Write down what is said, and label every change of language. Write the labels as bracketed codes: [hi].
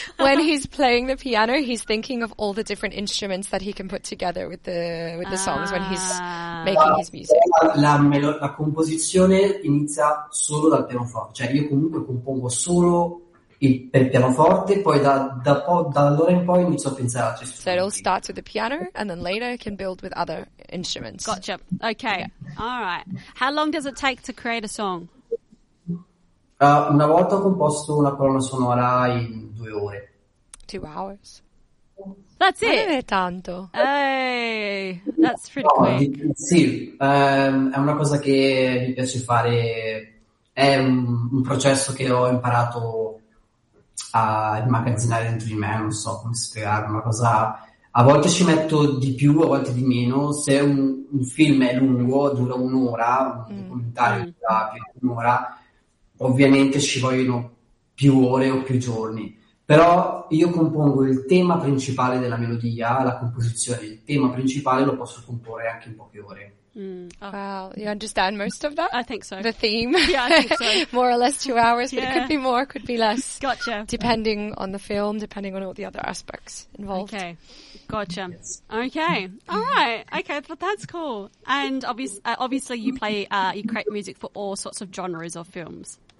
[en] When he's playing the piano, he's thinking of all the different instruments that he can put together with the songs when he's making his music. [it] La composizione inizia solo dal pianoforte, cioè io comunque compongo solo per pianoforte, poi da allora in poi inizio a pensare a altri strumenti. [en] So it all starts with the piano and then later it can build with other instruments. Gotcha. Okay. All right. How long does it take to create a song? [it] Una volta ho composto una colonna sonora in 2 ore. [en] 2 hours. That's it. [it] Non è tanto. [en] Hey, that's pretty quick. [it] È una cosa che mi piace fare. È un processo che ho imparato a immagazzinare dentro di me. Non so come spiegare. Una cosa. A volte ci metto di più, a volte di meno. Se un film è lungo, dura un'ora, un documentario dura più di un'ora. Ovviamente ci vogliono più ore o più giorni, però io compongo il tema principale della melodia, la composizione, il tema principale lo posso comporre anche in poche ore. [en] Wow, you understand most of that? I think so. The theme? Yeah, I think so. More or less 2 hours, but it could be more, could be less. Gotcha. Depending on the film, depending on all the other aspects involved. Okay, gotcha. Yes. Okay, all right. Okay, but that's cool. And obviously you play, you create music for all sorts of genres of films.